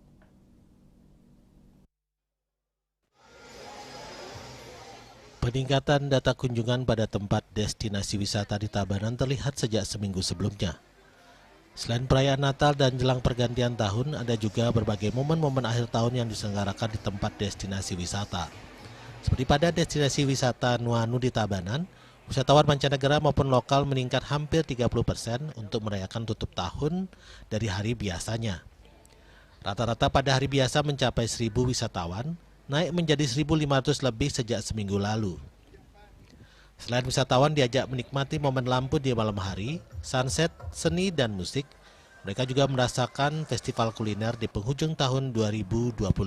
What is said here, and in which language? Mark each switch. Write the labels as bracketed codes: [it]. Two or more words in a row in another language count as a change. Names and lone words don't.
[id] Peningkatan data kunjungan pada tempat destinasi wisata di Tabanan terlihat sejak seminggu sebelumnya. Selain perayaan Natal dan jelang pergantian tahun, ada juga berbagai momen-momen akhir tahun yang diselenggarakan di tempat destinasi wisata. Seperti pada destinasi wisata Nuanu di Tabanan, wisatawan mancanegara maupun lokal meningkat hampir 30% untuk merayakan tutup tahun dari hari biasanya. Rata-rata pada hari biasa mencapai 1.000 wisatawan, naik menjadi 1.500 lebih sejak seminggu lalu. Selain wisatawan diajak menikmati momen lampu di malam hari, sunset, seni, dan musik, mereka juga merasakan festival kuliner di penghujung tahun 2025.